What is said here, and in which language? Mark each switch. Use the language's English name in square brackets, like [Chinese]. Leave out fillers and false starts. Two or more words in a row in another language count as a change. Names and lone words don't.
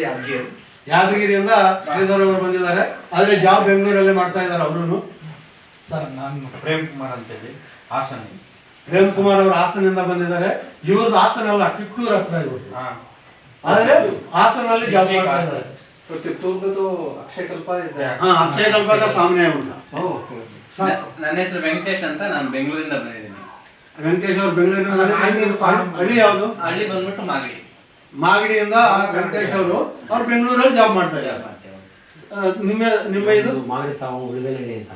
[Kannada] ಯಾದಗಿರಿಯಿಂದ ಶ್ರೀಧರ್ ಅವರು ಬಂದಿದ್ದಾರೆ ಆದರೆ ಜಾಬ್ ಬೆಂಗಳೂರಲ್ಲೇ ಮಾಡ್ತಾ ಇದ್ದಾರೆ ಅವರು ಸರ್ ನಾನು ಪ್ರೇಮ್ ಕುಮಾರ್ ಅಂತೇಳಿ ಹಾಸನ. ಪ್ರೇಮ್ ಕುಮಾರ್ ಅವರು ಹಾಸನಿಂದ ಬಂದಿದ್ದಾರೆ ಇವ್ರದ್ದು ಹಾಸನ ಅಲ್ಲ ಟಿಪ್ಪೂರ್ ಹತ್ರ ಇವರು ಆದ್ರೆ ಹಾಸನಲ್ಲಿ ಜಾಬ್ ಮಾಡ್ತಾ ಇದ್ದಾರೆ [Hindi] तो तिप्तूर में तो अक्षय कल्पा है। हाँ अक्षय कल्पा का सामने है उनका [Kannada] ನನ್ನ ಹೆಸರು ವೆಂಕಟೇಶ್ ಅಂತ ನಾನು ಬೆಂಗಳೂರಿಂದ ಬಂದಿದ್ದೀನಿ. ವೆಂಕಟೇಶ್ ಅವರು ಬೆಂಗಳೂರಿನ ಹಳ್ಳಿ ಯಾವುದು? ಹಳ್ಳಿ ಬಂದ್ಬಿಟ್ಟು ಮಾಗಡಿ. ಮಾಗಡಿಯಿಂದ ವೆಂಕಟೇಶ್ ಅವರು ಬೆಂಗಳೂರಲ್ಲಿ ಜಾಬ್ ಮಾಡ್ತಾ ಇದ್ದಾರೆ. ನಿಮ್ಮ ನಿಮ್ಮ ಇದು ಮಾಗಡಿ ತಾವು ಉಳಿವೆನಹಳ್ಳಿ ಅಂತ